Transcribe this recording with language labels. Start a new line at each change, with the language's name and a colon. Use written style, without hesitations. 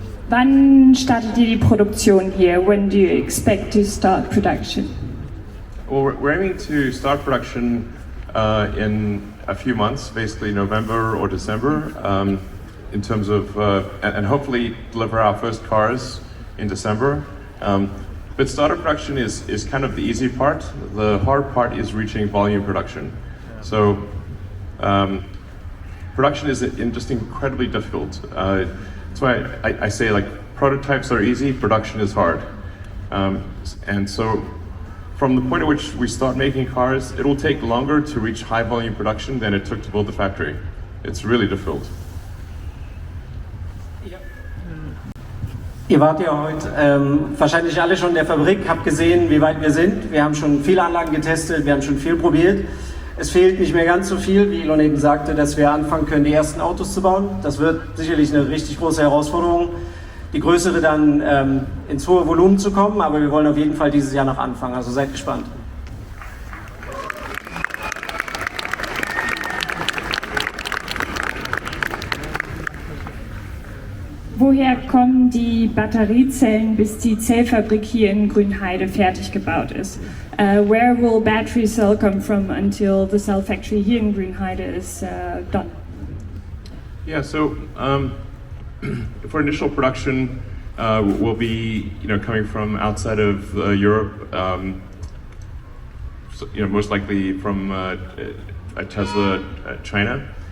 German: Wann startet ihr die Produktion hier?
English: When do you expect to start production? Well, we're aiming to start production in a few months, basically November or December, in terms of, and hopefully deliver our first cars in December. But startup production is kind of the easy part. The hard part is reaching volume production. So production is just incredibly difficult. That's why I say prototypes are easy, production is hard. And so from the point at which we start making cars, it will take longer to reach high volume production than it took to build the factory. It's really difficult.
German: Ihr wart ja heute wahrscheinlich alle schon in der Fabrik, habt gesehen, wie weit wir sind. Wir haben schon viele Anlagen getestet, wir haben schon viel probiert. Es fehlt nicht mehr ganz so viel, wie Elon eben sagte, dass wir anfangen können, die ersten Autos zu bauen. Das wird sicherlich eine richtig große Herausforderung, die größere dann ins hohe Volumen zu kommen, aber wir wollen auf jeden Fall dieses Jahr noch anfangen, also seid gespannt. Woher kommen die Batteriezellen, bis die Zellfabrik hier in Grünheide fertig gebaut ist?
English: Where will battery cell come from until the cell factory here in Grünheide is done? Yeah, so for initial production, we'll be coming from outside of Europe, so, most likely from Tesla, China.